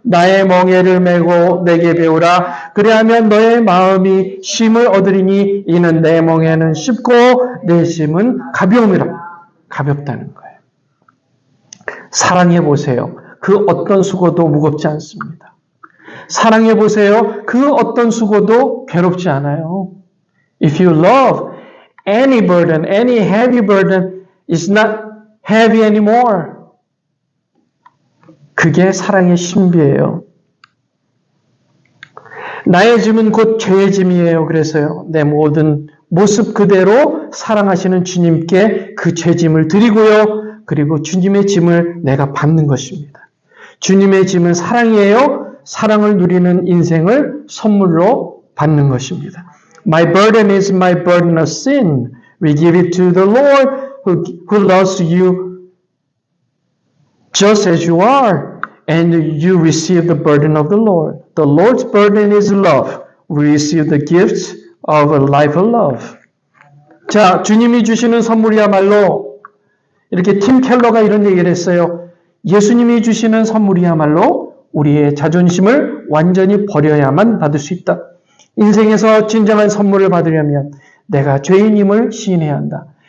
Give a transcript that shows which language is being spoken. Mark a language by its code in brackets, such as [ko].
[ko] 나의 멍에를 메고 내게 배우라. 그리하면 너의 마음이 쉼을 얻으리니 이는 내 멍에는 쉽고 내 짐은 가벼움이라. 가볍다는 거예요. 사랑해 보세요. 그 어떤 수고도 무겁지 않습니다. 사랑해 보세요. 그 어떤 수고도 괴롭지 않아요. [en] If you love, any burden, any heavy burden is not heavy anymore. [ko] 그게 사랑의 신비예요. 나의 짐은 곧 죄의 짐이에요. 그래서요. 내 모든 모습 그대로 사랑하시는 주님께 그 죄짐을 드리고요. 그리고 주님의 짐을 내가 받는 것입니다. 주님의 짐은 사랑이에요. 사랑을 누리는 인생을 선물로 받는 것입니다. [en] My burden is my burden of sin. We give it to the Lord who loves you just as you are. And you receive the burden of the Lord. The Lord's burden is love. We receive the gifts of a life of love. [ko] 자, 주님이 주시는 선물이야말로 이렇게 팀 켈러가 이런 얘기를 했어요. 예수님이 주시는 선물이야말로 우리의 자존심을 완전히 버려야만 받을 수 있다. 인생에서 진정한 선물을 받으려면 내가 죄인임을 시인해야 한다.